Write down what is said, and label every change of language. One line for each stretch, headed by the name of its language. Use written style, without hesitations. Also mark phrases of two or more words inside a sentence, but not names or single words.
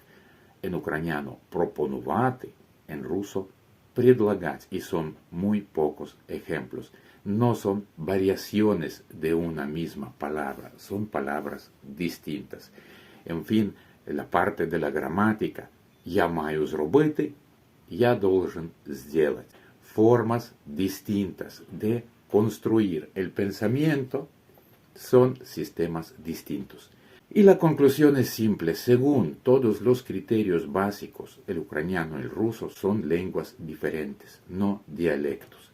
Spanish: En ucraniano пропонувати, en ruso предлагать. Y son muy pocos ejemplos. No son variaciones de una misma palabra, son palabras distintas. En fin, la parte de la gramática,
Ukrainian: я маю зробити,
Russian: я должен сделать.
Spanish: Formas distintas de construir el pensamiento son sistemas distintos. Y la conclusión es simple. Según todos los criterios básicos, el ucraniano y el ruso son lenguas diferentes, no dialectos.